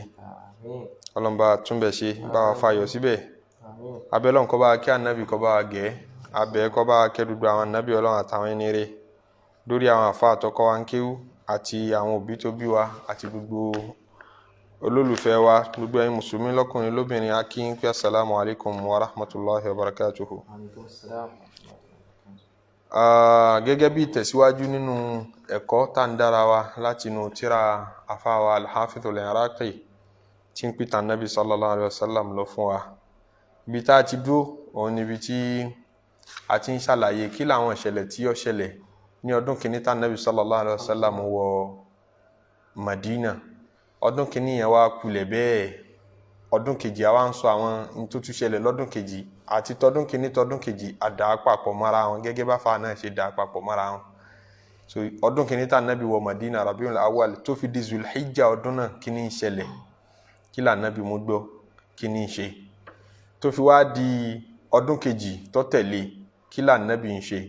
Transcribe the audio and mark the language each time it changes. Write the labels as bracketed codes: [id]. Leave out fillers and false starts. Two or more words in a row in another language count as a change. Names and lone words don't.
[yo] Ọlọ́run bá túnbẹ̀ ṣe, bá wa fayọ̀ síbẹ̀. Abẹ́lọ́run kó bá kí ànábì kó bá gẹ̀, abẹ́ kó bá kẹ́ gbogbo àwọn ànábì Ọlọ́run àtàwọn ẹni rere, lórí àwọn àfáà tó kọ́ wa ń kéwú àti àwọn òbí tó bí wa àti gbogbo olólùfẹ́ wa, gbogbo ẹ̀yin mùsùlùmí lọ́kùnrin lóbìnrin. A kí yín pé [ar] السلام عليكم ورحمة الله وبركاته. [yo] Gẹ́gẹ́ bí ìtẹ̀síwájú nínú ẹ̀kọ́ tá ń dára wa látinú tírà àfáà al-Hafidh al Iraqi tí ń pìtàn [ar] النبي صلى الله عليه وسلم [yo] lọ fún wa. Ibi tá a ti dúró òun níbi tí a ti ń ṣàlàyé kí làwọn ìṣẹ̀lẹ̀ tí ó ṣẹlẹ̀ ní ọdún kìíní tá [ar] النبي صلى الله عليه وسلم [yo] wọ Madina. Ọdún kìíní yẹn wá kulẹ̀ bẹ́ẹ̀. Ọdún kejì àwa ń sọ àwọn tó tún ṣẹlẹ̀ lọ́dún kejì àti tọdún kìíní tọdún kejì àdá papọ̀ mọ́ra wọn gẹ́gẹ́ bá fa náà ṣe dá papọ̀ mọ́ra wọn. So ọdún kìíní tá Nabi wọ Madina Rabiul Awwal tó fi di Zulhijja ọdún náà kí ni ṣẹlẹ̀, kí là Nabi mú gbọ́, kí ni ṣe, tó fi wá di ọdún kejì tó tẹ̀lé kí là Nabi ń ṣe.